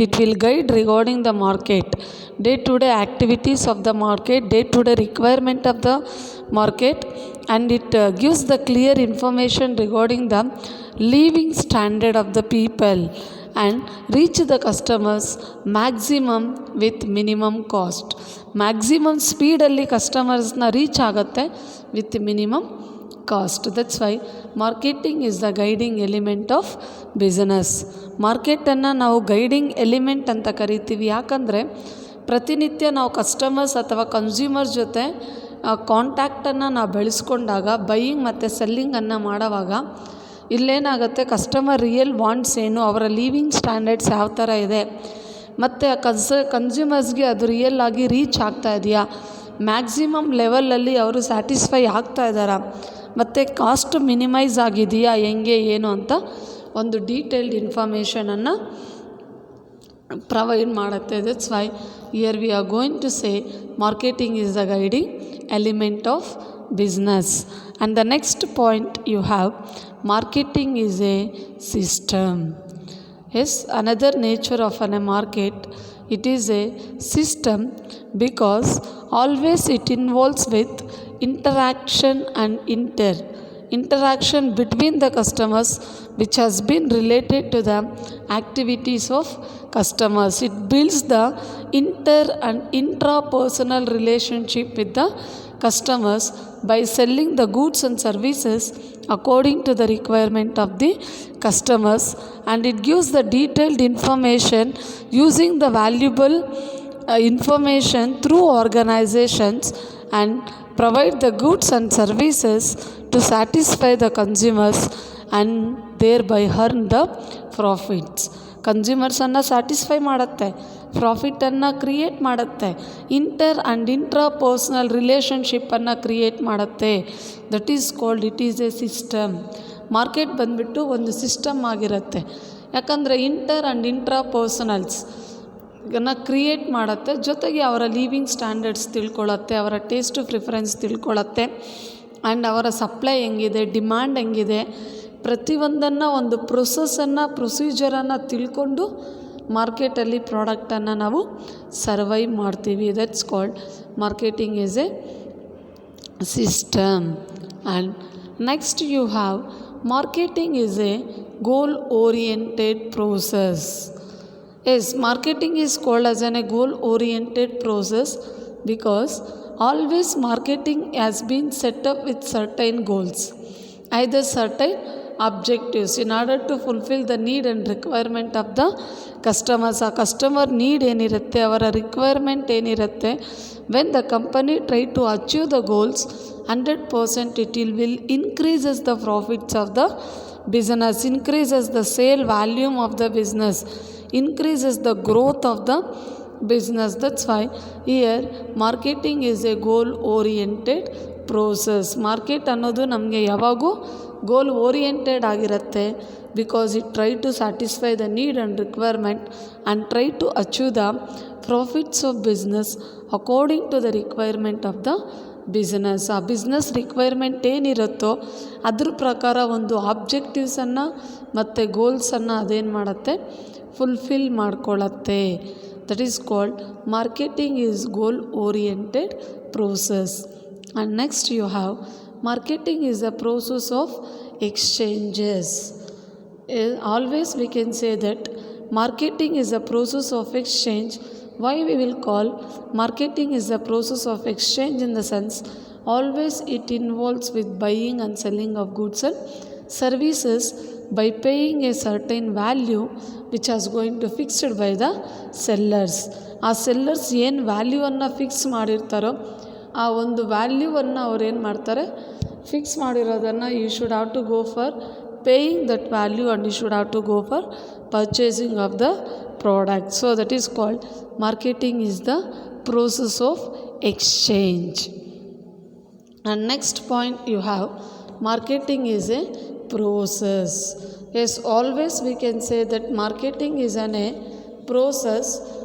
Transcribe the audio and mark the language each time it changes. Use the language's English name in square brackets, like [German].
[English] It will guide regarding the market, day-to-day activities of the market, day-to-day requirement of the market, and it gives the clear information regarding the living standard of the people and reach the customers maximum with minimum cost. Maximum speed alli customers na reach ಆಗುತ್ತೆ with minimum cost. That's why marketing is the guiding element of business. [Kannada] ಮಾರ್ಕೆಟನ್ನು ನಾವು guiding element ಅಂತ ಕರಿತೀವಿ. ಯಾಕಂದರೆ ಪ್ರತಿನಿತ್ಯ ನಾವು customers ಅಥವಾ consumer ಜೊತೆ ಕಾಂಟ್ಯಾಕ್ಟನ್ನು ನಾವು ಬೆಳೆಸ್ಕೊಂಡಾಗ ಬೈಯಿಂಗ್ ಮತ್ತು ಸೆಲ್ಲಿಂಗನ್ನು ಮಾಡೋವಾಗ ಇಲ್ಲೇನಾಗುತ್ತೆ, ಕಸ್ಟಮರ್ ರಿಯಲ್ ವಾಂಟ್ಸ್ ಏನು, ಅವರ ಲಿವಿಂಗ್ ಸ್ಟ್ಯಾಂಡರ್ಡ್ಸ್ ಯಾವ ಥರ ಇದೆ, ಮತ್ತು ಕನ್ಸ್ಯೂಮರ್ಸ್ಗೆ ಅದು ರಿಯಲ್ ಆಗಿ ರೀಚ್ ಆಗ್ತಾ ಇದೆಯಾ, ಮ್ಯಾಕ್ಸಿಮಮ್ ಲೆವೆಲಲ್ಲಿ ಅವರು ಸ್ಯಾಟಿಸ್ಫೈ ಆಗ್ತಾ ಇದ್ದಾರಾ, ಮತ್ತು ಕಾಸ್ಟ್ ಮಿನಿಮೈಸ್ ಆಗಿದೆಯಾ, ಹೆಂಗೆ ಏನು ಅಂತ ಒಂದು ಡೀಟೇಲ್ಡ್ ಇನ್ಫಾರ್ಮೇಷನನ್ನು ಪ್ರೊವೈಡ್ ಮಾಡುತ್ತೆ. [English] That's why here we are going to say marketing is the guiding element of business. And the next point you have, marketing is a system. Yes, another nature of a market, it is a system because always it involves with interaction and interaction between the customers, which has been related to the activities of customers. It builds the inter and intrapersonal relationship with the customers by selling the goods and services according to the requirement of the customers, and it gives the detailed information using the valuable information through organizations and provide the goods and services to satisfy the consumers and thereby earn the profits. [Kannada] ಕನ್ಸ್ಯೂಮರ್ಸನ್ನು satisfy ಮಾಡುತ್ತೆ, ಪ್ರಾಫಿಟನ್ನು create ಮಾಡುತ್ತೆ, inter and intra personal ರಿಲೇಷನ್ಶಿಪ್ಪನ್ನು create ಮಾಡುತ್ತೆ. [English] That is called, it is a system. [Kannada] Market ಬಂದುಬಿಟ್ಟು ಒಂದು system ಆಗಿರುತ್ತೆ. ಯಾಕಂದರೆ inter and intra personals create ಮಾಡುತ್ತೆ, ಜೊತೆಗೆ ಅವರ ಲಿವಿಂಗ್ ಸ್ಟ್ಯಾಂಡರ್ಡ್ಸ್ ತಿಳ್ಕೊಳ್ಳುತ್ತೆ, ಅವರ ಟೇಸ್ಟು ಪ್ರಿಫರೆನ್ಸ್ ತಿಳ್ಕೊಳ್ಳುತ್ತೆ, ಆ್ಯಂಡ್ ಅವರ ಸಪ್ಲೈ ಹೆಂಗಿದೆ, ಡಿಮ್ಯಾಂಡ್ ಹೆಂಗಿದೆ, ಪ್ರತಿಯೊಂದನ್ನು ಒಂದು ಪ್ರೊಸೀಜರನ್ನು ತಿಳ್ಕೊಂಡು ಮಾರ್ಕೆಟಲ್ಲಿ ಪ್ರಾಡಕ್ಟನ್ನು ನಾವು ಸರ್ವೈವ್ ಮಾಡ್ತೀವಿ. [English] That's called marketing is a system. And next you have marketing is a goal oriented process. Yes, marketing is called as a goal oriented process because always marketing has been set up with certain goals, either certain objectives in order to fulfill the need and requirement of the customers. A customer need [Kannada] ಏನಿರುತ್ತೆ, ಅವರ requirement ಏನಿರುತ್ತೆ, [English] when the company try to achieve the goals 100%, it will increases the profits of the business, increases the sale volume of the business, increases the growth of the business. That's why here marketing is a goal oriented process. [Kannada] Market ಅನ್ನೋದು ನಮಗೆ ಯಾವಾಗೂ goal oriented ಆಗಿರುತ್ತೆ, [English] Because it try to satisfy the need and requirement and try to achieve the profits of business according to the requirement of the business. [Kannada] ಆ business requirement ಏನಿರುತ್ತೋ ಅದ್ರ ಪ್ರಕಾರ ಒಂದು ಆಬ್ಜೆಕ್ಟಿವ್ಸನ್ನು ಮತ್ತು ಗೋಲ್ಸನ್ನು ಅದೇನು ಮಾಡುತ್ತೆ, fulfil ಮಾಡ್ಕೊಳ್ಳುತ್ತೆ. [English] That is called marketing is goal oriented process. And next you have marketing is a process of exchanges. Always we can say that marketing is a process of exchange. Why we will call marketing is the process of exchange in the sense always it involves with buying and selling of goods and services by paying a certain value which is going to fixed by the sellers. [Kannada] ಆ sellers ಏನು ವ್ಯಾಲ್ಯೂವನ್ನು fix ಮಾಡಿರ್ತಾರೋ ಆ ಒಂದು ವ್ಯಾಲ್ಯೂವನ್ನು ಅವ್ರು ಏನು ಮಾಡ್ತಾರೆ, fix ಮಾಡಿರೋದನ್ನು [English] You should have to go for paying that value and you should have to go for purchasing of the product. So that is called marketing is the process of exchange. And next point you have, marketing is a process. Yes, always we can say that marketing is a process.